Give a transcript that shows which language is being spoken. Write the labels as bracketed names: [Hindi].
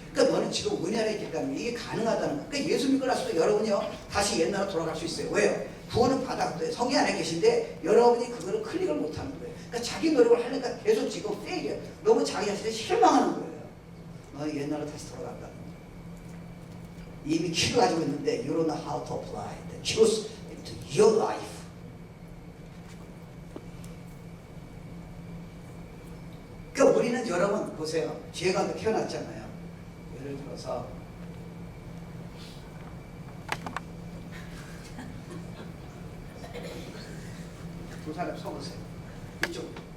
[Korean] 그러니까 너는 지금 은혜 안에 있기 때문에 이게 가능하다는 거야. 그러니까 예수 믿고 나서도 여러분이요 다시 옛날로 돌아갈 수 있어요. 왜요? 구원은 받았어요. 성령 안에 계신데 여러분이 그거를 클릭을 못하는 거예요. 그러니까 자기 노력을 하니까 계속 지금 페일이야. 너무 자기 자신에 실망하는 거예요. 너는 옛날로 다시 돌아간다는 거예요. 이미 키를 가지고 있는데 [English] you don't know how to apply the truth into your life. [Korean] 그러니까 우리는 여러분 보세요. 죄가 태어났잖아요. 예를 들어서 두 사람 서보세요. 이쪽.